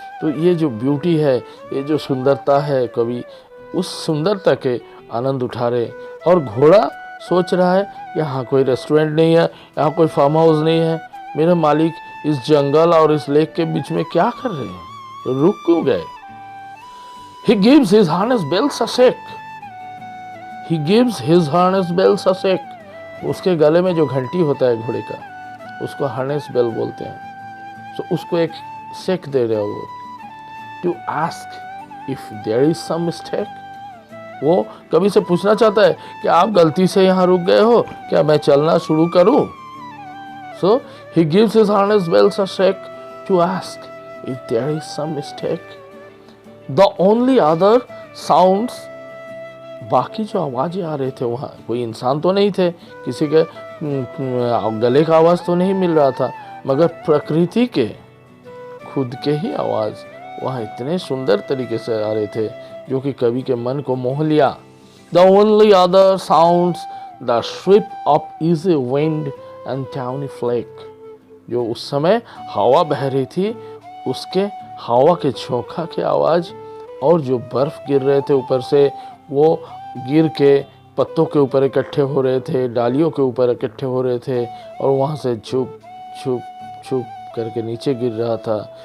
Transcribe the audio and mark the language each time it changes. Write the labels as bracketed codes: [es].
[hi] तो ये जो ब्यूटी है, ये जो सुंदरता है, कवि उस सुंदरता के आनंद उठा रहे। और घोड़ा सोच रहा है यहाँ कोई रेस्टोरेंट नहीं है, यहाँ कोई फार्म हाउस नहीं है, मेरे मालिक इस जंगल और इस लेक के बीच में क्या कर रहे हैं, रुक क्यों गए? [en] He gives his harness bells a shake. He gives his harness bells a shake. [hi] उसके गले में जो घंटी होता है घोड़े का, उसको हार्नेस बेल बोलते हैं। तो उसको एक शेक दे रहे हो वो, [en] To ask if there is some mistake. [hi] वो कभी से पूछना चाहता है कि आप गलती से यहाँ रुक गए हो क्या, मैं चलना शुरू करूँ? [en] So he gives his harness bells a shake to ask if there is some mistake. The only other sounds, [hi] बाकी जो आवाज़ें आ रहे थे वहाँ, कोई इंसान तो नहीं थे, किसी के गले का आवाज़ तो नहीं मिल रहा था, मगर प्रकृति के खुद के ही आवाज़ वहाँ इतने सुंदर तरीके से आ रहे थे जो कि कवि के मन को मोह लिया। [en] The only other sounds, the sweep of easy wind and tawny flake. [hi] जो उस समय हवा बह रही थी, उसके हवा के झोंका की आवाज़, और जो बर्फ़ गिर रहे थे ऊपर से, वो गिर के पत्तों के ऊपर इकट्ठे हो रहे थे, डालियों के ऊपर इकट्ठे हो रहे थे, और वहाँ से छुप छुप छुप करके नीचे गिर रहा था।